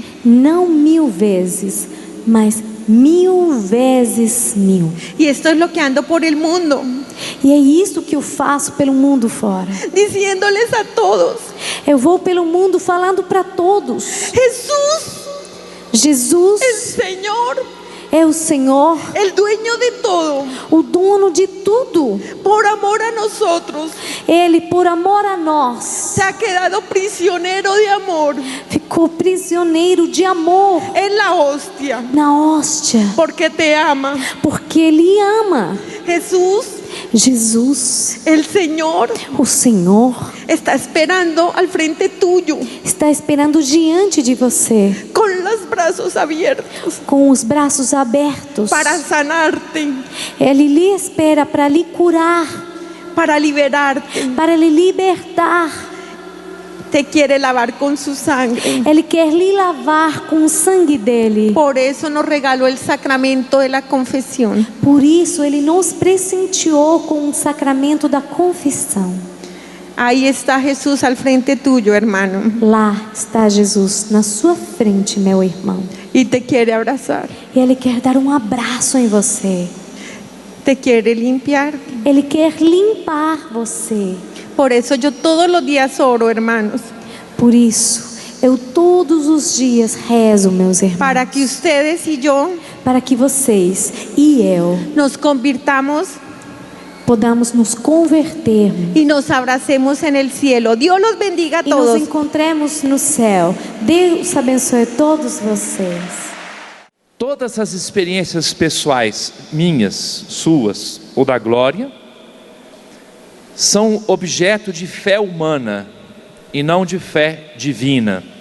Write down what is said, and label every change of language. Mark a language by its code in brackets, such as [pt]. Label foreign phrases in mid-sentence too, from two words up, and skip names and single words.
[pt] não 1000 vezes, mas 1000 vezes 1000. [es] Y esto es lo que ando por el mundo, [pt] E é isso que eu faço pelo mundo fora. [es] diciéndoles a todos: [pt] Eu vou pelo mundo falando para todos. [es] Jesús, [pt] Jesus [es] el Señor, [pt] é o Senhor, [es] el dueño de todo, [pt] o dono de tudo. [es] por amor a nosotros, [pt] Ele, por amor a nós, [es] se ha quedado prisionero de amor [pt] ficou prisioneiro de amor [es] en la hostia, [pt] na hóstia, [es] porque te ama. [pt] porque Ele ama. [es] Jesús, [pt] Jesus, [es] el Señor, [pt] o Senhor, [es] está esperando al frente tuyo, [pt] está esperando diante de você, [es] con los brazos abiertos, [pt] com os braços abertos. [es] para sanarte, [pt] Ele lhe espera para lhe curar, [es] para liberarte. [pt] para lhe libertar. [es] Te quiere lavar con su sangre. [pt] Ele quer lhe lavar com o sangue dele. [es] Por eso nos regaló el sacramento de la confesión. [pt] Por isso ele nos presenteou com o sacramento da confissão. [es] Ahí está Jesús al frente tuyo, hermano, [pt] Lá está Jesus na sua frente, meu irmão. [es] y te quiere abrazar, [pt] E Ele quer dar um abraço em você. [es] te quiere limpiar. [pt] Ele quer limpar você. [es] Por eso yo todos los días oro, hermanos, [pt] Por isso eu todos os dias rezo, meus irmãos, [es] para que ustedes y yo [pt] para que vocês e eu [es] nos convirtamos [pt] podamos nos converter [es] y nos abracemos en el cielo. Dios los bendiga a [pt] e nos [es] todos. [pt] encontremos no céu. Deus abençoe todos vocês. Todas as experiências pessoais, minhas, suas ou da Glória, são objeto de fé humana e não de fé divina.